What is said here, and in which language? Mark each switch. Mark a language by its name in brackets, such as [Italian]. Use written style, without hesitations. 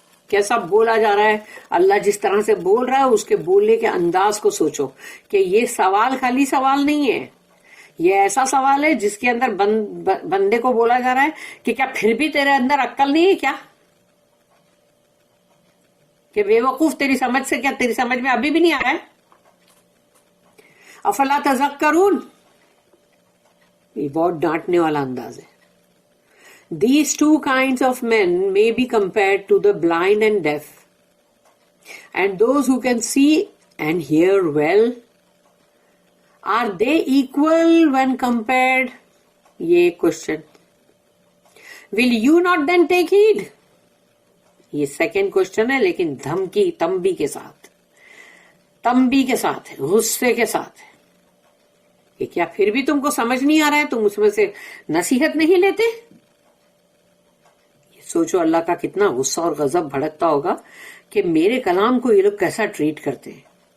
[Urdu] کیسا بولا جا رہا ہے، اللہ جس طرح سے بول رہا ہے اس کے بولنے کے انداز کو سوچو کہ یہ سوال خالی سوال نہیں ہے، یہ ایسا سوال ہے جس کے اندر بندے کو بولا جا رہا ہے کہ کیا پھر بھی تیرے اندر عقل نہیں ہے کیا؟ کہ بے وقوف تیری سمجھ سے، کیا تیری سمجھ میں ابھی بھی نہیں آ رہا ہے؟ [Arabic] افلا تذکرون، [Urdu] یہ بہت ڈانٹنے والا انداز ہے. [English] These two kinds of men may be compared to the blind and deaf, and those who can see and hear well. Are they equal when compared? [Urdu] یہ question. [English] Will you not then take heed? [Urdu] یہ second question ہے، لیکن دھمکی تنبیہ کے ساتھ، تنبیہ کے ساتھ ہے، غصے کے ساتھ ہے کہ کیا پھر بھی تم کو سمجھ نہیں آ رہا ہے؟ تم اس میں سے نصیحت نہیں لیتے؟ سوچو اللہ کا کتنا غصہ اور غضب بھڑکتا ہوگا کہ میرے کلام کو یہ لوگ کیسا ٹریٹ کرتے ہیں.